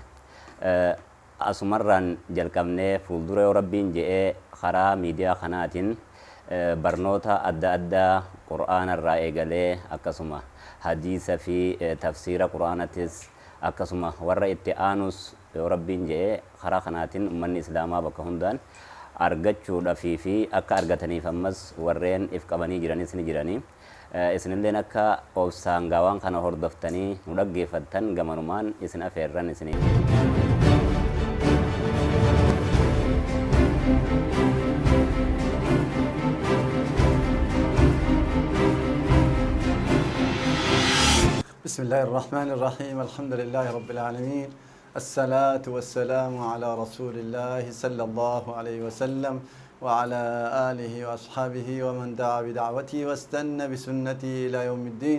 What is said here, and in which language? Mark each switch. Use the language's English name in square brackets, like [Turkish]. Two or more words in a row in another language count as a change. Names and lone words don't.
[Oromo] Asumarraan jalqabnee fuuldura yoo rabbiin je'ee karaa miidiyaa kanaatiin barnoota adda addaa qura'aana irraa eegalee akkasuma hadiisa fi tafsiira qura'aanatis akkasuma warra itti aanus yoo rabbiin je'ee karaa kanaatiin ummanni islaamaa bakka hundaan argachuudhaaf fi akka argataniif ammas warreen if qabanii jiranis ni jiranii. isin illee akka obsaan gaawaan kana hordoftanii nu dhaggeeffattan gamanumaan isin afeerran isiniin. [Arabic] بسم الله الرحمن الرحيم الحمد لله رب العالمين الصلاة والسلام على رسول الله صلى الله عليه وسلم وعلى آله وأصحابه ومن دعا بدعوته واستنى بسنته إلى يوم الدين.